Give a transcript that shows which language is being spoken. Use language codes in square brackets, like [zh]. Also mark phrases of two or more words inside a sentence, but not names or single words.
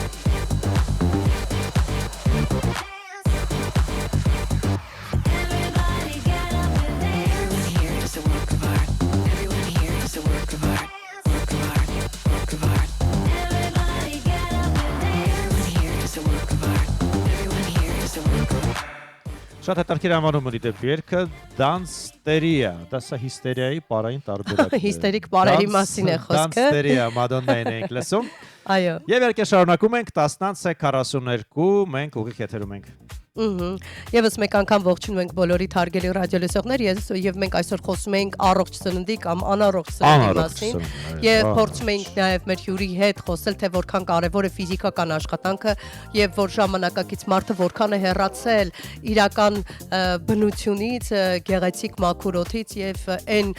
[en] Everybody get up and dance. Everyone here is a work of art. Everyone here is a work of art. Work of art. Work of art. Everybody get up and dance. Everyone here is a work of art. Everyone here is a work of art. [hy] Շատ հետաքրքիր անվանում ունի դեպի երգը Դանստերիա, դա սա հիստերիայի պարային տարբերակն է։ Հիստերիկ պարերի մասին է խոսքը։ Դանստերիա Մադոննային ենք լսում։ Այո։ Եվ երգը շարունակում ենք 10:42, մենք ուղիղ եթերում ենք։ Եվս մեկ անգամ ողջունում ենք բոլորի թարգելի ռադիոլսողներ եւ մենք այսօր խոսում ենք առողջ սննդի կամ անառողջ սննդի մասին եւ փորձում ենք նաեւ մեր հյուրի հետ խոսել թե որքան կարեւոր է ֆիզիկական աշխատանքը եւ որ ժամանակակից մարդը որքան է հեռացել իրական բնությունից, գեղեցիկ մաքուր օդից եւ այն